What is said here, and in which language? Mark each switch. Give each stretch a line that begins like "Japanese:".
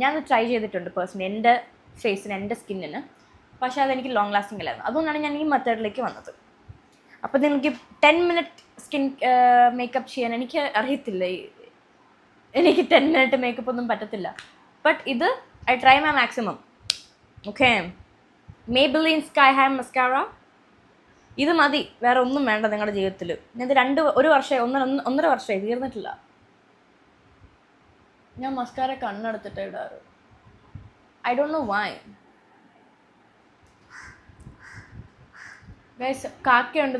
Malayalam: ഞാനത് ട്രൈ ചെയ്തിട്ടുണ്ട് പേഴ്സണലി, എൻ്റെ ഫേസിന്, എൻ്റെ സ്കിന്നിന്. പക്ഷേ അതെനിക്ക് ലോങ് ലാസ്റ്റിംഗ് അല്ലായിരുന്നു. അതുകൊണ്ടാണ് ഞാൻ ഈ മെത്തേഡിലേക്ക് വന്നത്. അപ്പോൾ നിങ്ങൾക്ക് 10 മിനിറ്റ് സ്കിൻ മേക്കപ്പ് ചെയ്യാൻ എനിക്ക് അറിയത്തില്ല. എനിക്ക് 10 മിനിറ്റ് മേക്കപ്പ് ഒന്നും പറ്റത്തില്ല.
English: But ഇത് I try my maximum. Okay, Maybelline Sky High Mascara.
Malayalam: ഇത് മതി, വേറെ ഒന്നും വേണ്ട നിങ്ങളുടെ ജീവിതത്തിൽ. ഇത് ഒന്നര വർഷമായി തീർന്നിട്ടില്ല. ഞാൻ mascara കണ്ണെടുത്തിട്ട് ഇടാറ്.
English: I don't know why.
Malayalam: Guys, കാക്കയുണ്ട്.